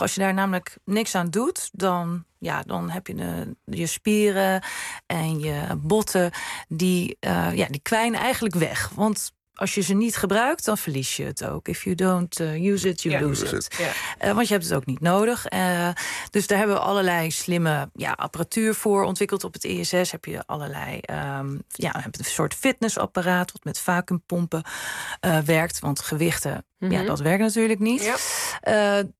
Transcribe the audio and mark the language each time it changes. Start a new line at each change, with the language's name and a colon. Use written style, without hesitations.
Dutch: Als je daar namelijk niks aan doet, dan heb je je spieren en je botten, die kwijnen eigenlijk weg. Want als je ze niet gebruikt, dan verlies je het ook.
English: If you don't use it, you lose it. Yeah.
Dutch: Want je hebt het ook niet nodig. Dus daar hebben we allerlei slimme apparatuur voor ontwikkeld op het ISS. Heb je allerlei een soort fitnessapparaat wat met vacuumpompen werkt. Want gewichten, dat werkt natuurlijk niet. Yep.